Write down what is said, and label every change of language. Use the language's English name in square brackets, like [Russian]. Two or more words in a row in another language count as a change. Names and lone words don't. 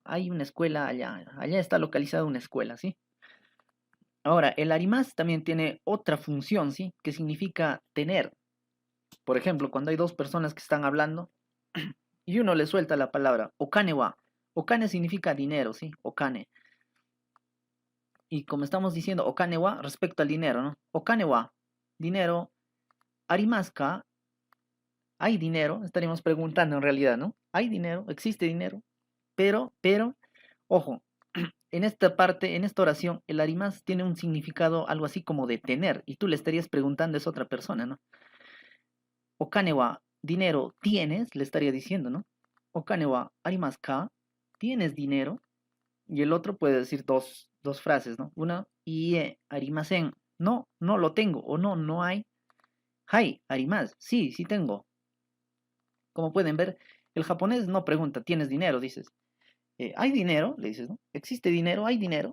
[Spanish] Hay una escuela allá. Allá está localizada una escuela, ¿sí? Ahora, el arimas también tiene otra función, ¿sí? Que significa tener. Por ejemplo, cuando hay dos personas que están hablando y uno le suelta la palabra [Japanese] お金は. [Spanish] Okane significa dinero, ¿sí? Okane. Y como estamos diciendo [Japanese] お金は [Spanish] respecto al dinero, ¿no? [Japanese] お金は, dinero. ありますか, [Spanish] hay dinero. Estaríamos preguntando en realidad, ¿no? Hay dinero, existe dinero. Pero, ojo, en esta parte, en esta oración, el arimas tiene un significado algo así como de tener, y tú le estarías preguntando a esa otra persona, ¿no? [Japanese] お金は, [Spanish] dinero, ¿tienes? Le estaría diciendo, ¿no? [Japanese] お金はありますか? [Spanish] ¿Tienes dinero? Y el otro puede decir dos frases, ¿no? Una, [Japanese] いいえ、ありません. [Spanish] No, no lo tengo, o no, no hay. [Japanese] はい、あります. [Spanish] Sí, sí tengo. Como pueden ver, el japonés no pregunta, ¿tienes dinero? Dices. ¿Hay dinero? Le dices, ¿no? ¿Existe dinero? ¿Hay dinero?